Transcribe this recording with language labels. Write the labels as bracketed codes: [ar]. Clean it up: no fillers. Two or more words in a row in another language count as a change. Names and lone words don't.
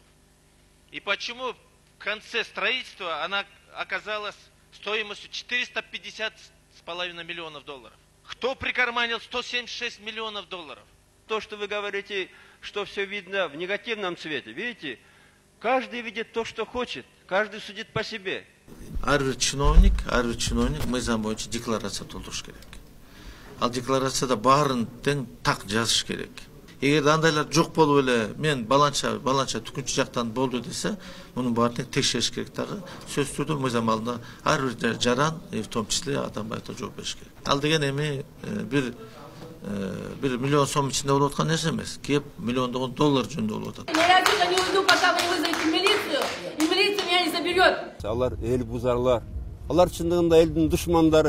[ru] И почему в конце строительства она оказалась стоимостью 450,5 миллионов долларов? Кто прикарманил 176 миллионов долларов? То, что вы говорите, что все видно в негативном цвете, видите, каждый видит то, что хочет, каждый судит по себе. [ky] Әрбір чиновник мыйзам боюнча декларация толтуруш керек. Ал декларацияда баарын тең так жазыш керек. Эгер андайлар жок болуп эле мен баланча түкүнчү жактан болду десе, мунун баарын текшериш керек дагы. Сөзсүз түрдө мыйзам алдында ар бир жаран, [ru] в том числе [ky] Атамбаевге жооп бериш керек. Ал деген эми бир миллион сом ичинде болуп аткан нерсе эмес. Кеп миллиондогон доллар жөнүндө болуп атат. Алар эл бузарлар. Алар чындыгында элдин душмандары.